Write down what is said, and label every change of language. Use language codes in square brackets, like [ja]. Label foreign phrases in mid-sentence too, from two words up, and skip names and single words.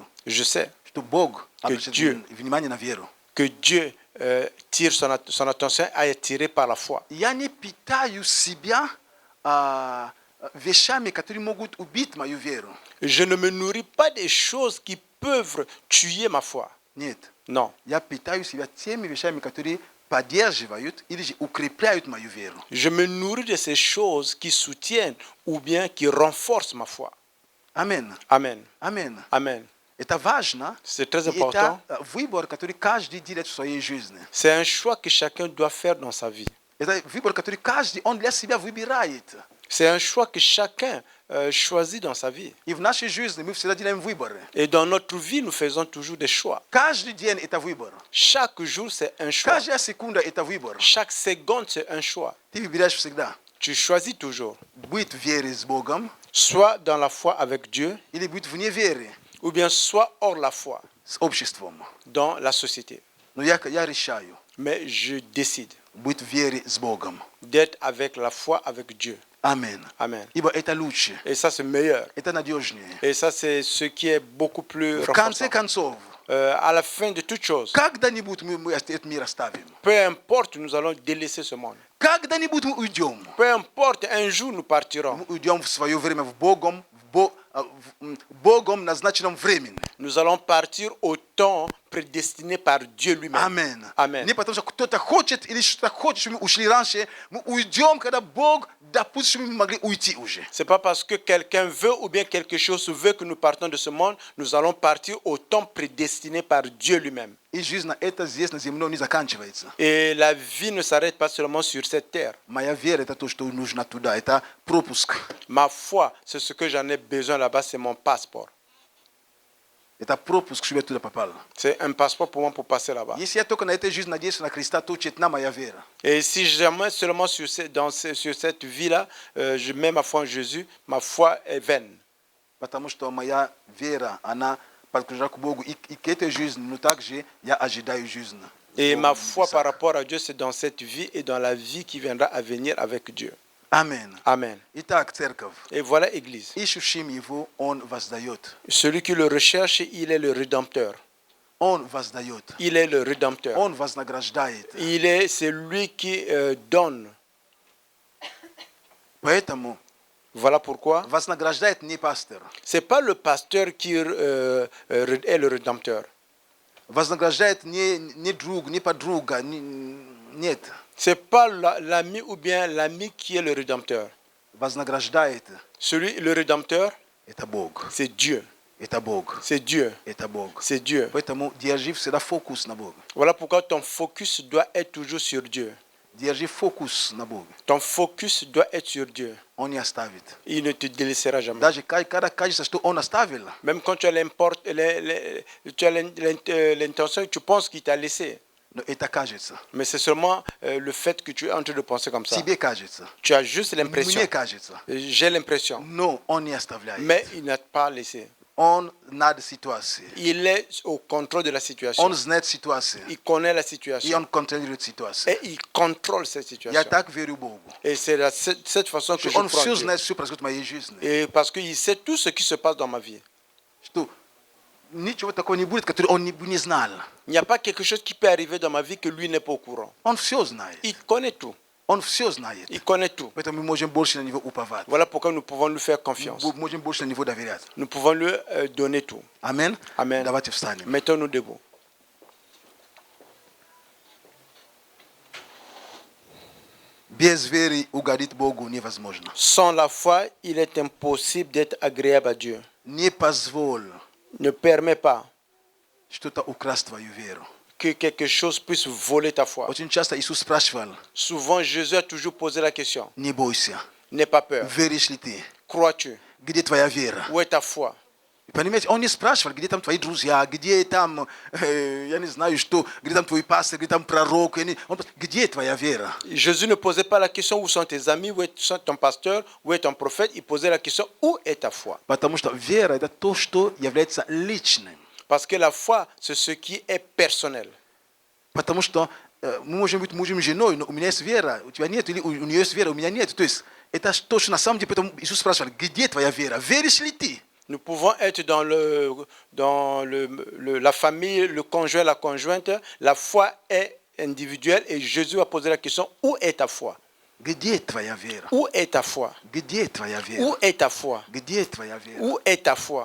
[fr] Je sais [ru] что Бог обращает [fr] Dieu- [ru] внимание на веру. [fr] que Dieu tire son attention à être tiré par la foi. [ru] Я не питаю себя вещами, которые могут убить мою веру. [fr] Je ne me nourris pas des choses qui peuvent tuer ma foi. [ru] Нет. [fr] Non. [ru] Я питаю себя теми вещами, которые поддерживают или же укрепляют мою веру. [fr] Je me nourris de ces choses qui soutiennent ou bien qui renforcent ma foi. [ru] Амин. [fr] Amen. [ru] Амин. [fr] Amen. [ru] Это важно. [fr] C'est très [ru] И [fr] important. [ru] это выбор, который каждый делает в своей жизни. [fr] C'est un choix que chacun doit faire dans sa vie. [ru] Это выбор, который каждый, он для себя выбирает. [fr] C'est un choix que chacun choisit dans sa vie. [ru] И в нашей жизни мы всегда делаем выборы. [fr] Et dans notre vie, nous faisons toujours des choix. [ru] Каждый день это выбор. [fr] Chaque jour, c'est un choix. [ru] Каждая секунда это выбор. [fr] Chaque seconde, c'est un choix. [ru] Ты выбираешь всегда. [fr] Tu choisis toujours. [ru] Быть в вере с Богом [fr] Soit dans la foi avec Dieu, [ru] или быть вне веры [fr] ou bien soit hors la foi, [ru] с обществом. [fr] dans la société. [ru] Но я решаю [fr] Mais je décide [ru] быть в вере с Богом. [fr] d'être avec la foi avec Dieu. [ru] Амин. [fr] Amen. [ru] Ибо это лучше. [fr] Et ça, c'est meilleur. [ru] Это надежнее. [fr] Et ça, c'est ce qui est beaucoup plus [ru] В конце [fr] renforçant. [ru] концов, [fr] À la fin de toute chose, [ru] когда-нибудь мы этот мир оставим. [fr] peu importe, nous allons délaisser ce monde. [ru] Когда-нибудь мы уйдем. [fr] Peu importe, un jour nous partirons. [ru] Мы уйдем в свое время в Богом назначенном времени. [fr] Nous allons partir au temps prédestiné par Dieu lui-même. [ru] Амин. [fr] Amen. [ru] Не потому что кто-то хочет или что-то хочет, чтобы мы ушли раньше. Мы уйдем, когда Бог допустит, чтобы мы могли уйти уже. [fr] C'est pas parce que quelqu'un veut ou bien quelque chose veut que nous partons de ce monde, nous allons partir au temps prédestiné par Dieu lui-même. [ru] И жизнь эта здесь на земле не заканчивается. [fr] Et la vie ne s'arrête pas seulement sur cette terre. [ru] Моя вера это то, что нужно туда. Это пропуск. [fr] Ma foi, c'est ce que j'en ai besoin là-bas, c'est mon passeport. [ru] Это пропуск, чтобы я туда попал. [fr] C'est un passeport pour moi pour passer là-bas. [ru] Если я только на этой жизни надеюсь на Христа, то тщетна моя вера. [fr] Et si jamais seulement sur cette vie-là, je mets ma foi en Jésus, ma foi est vaine. [ru] Потому что моя вера, она подключена к Богу. И к этой жизни, но также я ожидаю жизнь. [fr] Et ma foi par rapport à Dieu, c'est dans cette vie et dans la vie qui viendra à venir avec Dieu. [ru] Amen. [fr] Amen. [ru] Итак, церковь, [fr] Et voilà Église. [ru] ищущим его, он воздает. [fr] Celui qui le recherche, il est le Rédempteur. [ru] Он воздает. [fr] Il est le Rédempteur. [ru] Он вознаграждает. [fr] C'est lui qui donne. [ru] Поэтому [fr] Voilà pourquoi. [ru] вознаграждает не пастор. [fr] C'est pas le pasteur qui est le Rédempteur. [ru] Вознаграждает не друг, не подруга. Нет. [fr] C'est pas l'ami ou bien l'ami qui est le Rédempteur. [ru] Вознаграждает. [fr] Le Rédempteur, [ru] Это Бог. [fr] c'est Dieu. [ru] Это Бог. [fr] C'est Dieu. [ru] Это Бог. [fr] C'est Dieu. [ru] Поэтому держи всегда фокус на Бога. [fr] Voilà pourquoi ton focus doit être toujours sur Dieu. [ru] Держи фокус на Бога. [fr] Ton focus doit être sur Dieu. [ru] Он не оставит. [fr] Il ne te délaissera jamais. [ru] Даже когда кажется, что он оставил, [fr] Même quand tu as l'intention, tu penses qu'il t'a laissé. [ru] но это кажется. [fr] Mais c'est seulement le fait que tu es en train de penser comme ça. [ru] Тебе кажется. [fr] Tu as juste l'impression. [ru] Мне кажется. [fr] J'ai l'impression. [ru] Но он не оставляет. [fr] Mais il n'a pas laissé. [ru] Он над ситуацией. [fr] Il est au contrôle de la situation. [ru] Он знает ситуацию. [fr] Il connaît la [ru] И [fr] situation. [ru] он контролирует ситуацию. [fr] Et il contrôle cette [ru] Я [fr] situation. [ru] так верю Богу. [fr] Et c'est cette façon que je [ru] Он [fr] crois. [ru] все [fr] en Dieu. [ru] знает, все происходит в моей жизни. [fr] Et parce qu'il sait tout ce qui se passe dans ma vie. [ru] Что ничего такого не будет, которого он не знал. [fr] Il n'y a pas quelque chose qui peut arriver dans ma vie que lui n'est pas au courant. [ru] Он все знает. [fr] Il connaît tout. [ru] Он все знает. [fr] Il connaît tout. [ru] Поэтому мы можем больше на него уповать. [fr] Voilà pourquoi nous pouvons lui faire confiance. [ru] Мы можем больше на него доверять. [fr] Nous pouvons lui donner tout. [ru] Аминь. [fr] Amen. [ru] Давайте встанем. [fr] Mettons-nous debout. [ru] Без веры угодить Богу невозможно. [fr] Sans la foi, il est impossible d'être agréable à Dieu. [ru] Не позволь [fr] Ne permets pas [ru] что-то украсть твою веру. [fr] que quelque chose puisse voler ta foi. [ru] Очень часто Иисус спрашивал: [fr] Souvent, Jésus a toujours posé la question. [ru] не бойся, [fr] N'aie pas peur. [ru] веришь ли ты? [fr] Crois-tu? [ru] Где твоя вера? [fr] Où est ta foi? [ru] Понимаете, он не спрашивал, где там твои друзья, где там, я не знаю что, где там твой пастор, где там пророк. Где твоя вера? [fr] Jésus ne posait pas la question où sont tes amis, où est ton pasteur, où est ton prophète. Il posait la question où est ta foi? [ru] Потому что вера – это то, что является личным. [fr] Parce que la foi, c'est ce qui est personnel. [ru] Потому что мы можем быть мужем и женой, но у меня есть вера, у тебя нет, или у нее есть вера, у меня нет. То есть это то, что на самом деле, поэтому Иисус спрашивал: где твоя вера? Веришь ли ты? [fr] Nous pouvons être dans la famille, le conjoint, la conjointe. La foi est individuelle et Jésus a posé la question où est ta foi? [ru] Где твоя вера? [fr] Où est ta foi? [ru] Где твоя вера? [fr] Où est ta foi? [ru] Где твоя вера? [fr] Où est ta foi?